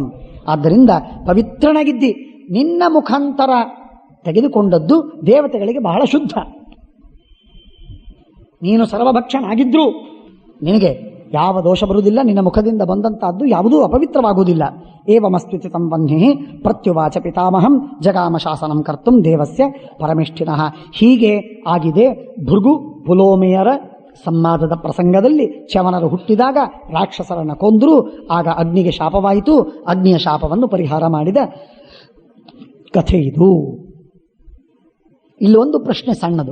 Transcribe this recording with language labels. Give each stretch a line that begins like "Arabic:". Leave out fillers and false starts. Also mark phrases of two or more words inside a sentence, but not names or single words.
Kannada: ಆದ್ದರಿಂದ ಪವಿತ್ರನಾಗಿದ್ದಿ, ನಿನ್ನ ಮುಖಾಂತರ ತೆಗೆದುಕೊಂಡದ್ದು ದೇವತೆಗಳಿಗೆ ಬಹಳ ಶುದ್ಧ. ನೀನು ಸರ್ವಭಕ್ಷನಾಗಿದ್ರು ನಿನಗೆ ಯಾವ ದೋಷ ಬರುವುದಿಲ್ಲ, ನಿನ್ನ ಮುಖದಿಂದ ಬಂದಂತಹದ್ದು ಯಾವುದೂ ಅಪವಿತ್ರವಾಗುವುದಿಲ್ಲ.
Sanskrit: ಏವಮಸ್ತ್ವಿತಿ ಸಂಬಂಧಿ ಪ್ರತ್ಯುವಾಚ ಪಿತಾಮಹಂ ಜಗಾಮ ಶಾಸನಂ ಕರ್ತುಂ ದೇವಸ್ಯ ಪರಮೇಷ್ಠಿನಃ.
Kannada: ಹೀಗೆ ಆಗಿದೆ. ಭೃಗು ಪುಲೋಮೆಯರ ಸಂವಾದದ ಪ್ರಸಂಗದಲ್ಲಿ ಚ್ಯವನರು ಹುಟ್ಟಿದಾಗ ರಾಕ್ಷಸರನ್ನು ಕೊಂದರು. ಆಗ ಅಗ್ನಿಗೆ ಶಾಪವಾಯಿತು. ಅಗ್ನಿಯ ಶಾಪವನ್ನು ಪರಿಹಾರ ಮಾಡಿದ ಕಥೆ ಇದು. ಇಲ್ಲೊಂದು ಪ್ರಶ್ನೆ ಸಣ್ಣದು.